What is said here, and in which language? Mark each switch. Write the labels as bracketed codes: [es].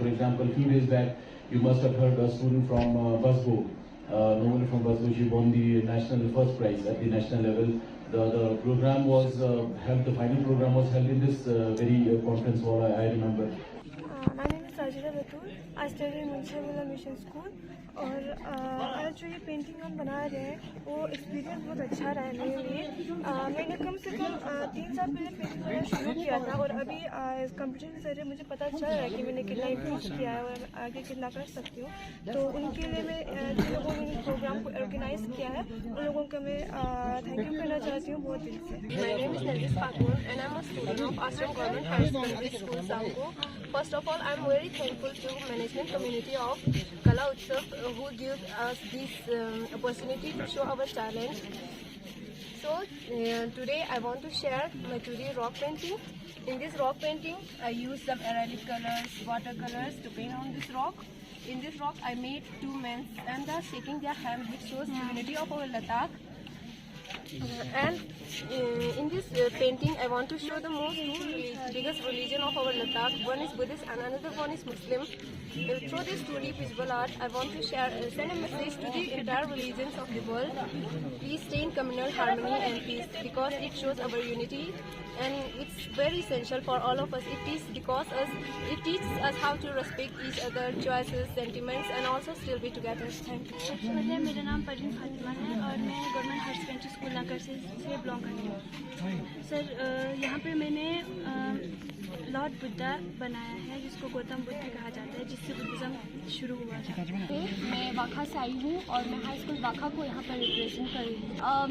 [en] For example, a few days back, you must have heard a student from Basgo, Noel from Basgo, she won the national first prize at the national level. The program was held, the final program was held in this very conference hall, I remember. My name is Sajida Batul. I study in Munshiabullah Mission School. [hi] और आज जो ये painting हम बना रहे हैं वो experience बहुत अच्छा रहा है मेरे लिए। मैंने कम से कम 3 साल पहले पेंटिंग करना शुरू किया था और अभी इस कंपटीशन के जरिए मुझे पता चल रहा है कि मैंने कितना इम्प्रूव किया है और आगे कितना कर सकती हूँ। तो उनके लिए मैं जिन लोगों ने इस प्रोग्राम को ऑर्गेनाइज किया है उन लोगों का मैं थैंक यू करना चाहती हूँ बहुत दिल से। [en] My name is Nargis Pakur and I'm a student of Ashram Government High Secondary School, Samko. First of all, I'm very thankful to management community of Kala Utsav who give us this opportunity to show our talent. So today I want to share my 2D rock painting. In this rock painting, I used some acrylic colors, watercolors to paint on this rock. In this rock, I made 2 men and they are shaking their hand, which shows unity of our Ladakh. And in this painting, I want to show the biggest religion of our Ladakh. One is Buddhist and another one is Muslim. Through this 2D visual art, I want to send a message to the entire religions of the world. Please stay in communal harmony and peace because it shows our unity and it's very essential for all of us. It teaches us how to respect each other, choices, sentiments and also still be together. Thank you. [hi] मेरा नाम परवीन फातिमा है और मैं government higher secondary school नाकर से belong करती हूँ। Sir यहाँ पे मैंने लॉर्ड बुद्धा बनाया है जिसको गौतम बुद्ध कहा जाता है, जिससे बुद्धिज्म शुरू हुआ था। मैं वाखा से आई हूँ और मैं हाई स्कूल वाखा को यहाँ पर रिप्रेजेंट कर रही हूँ।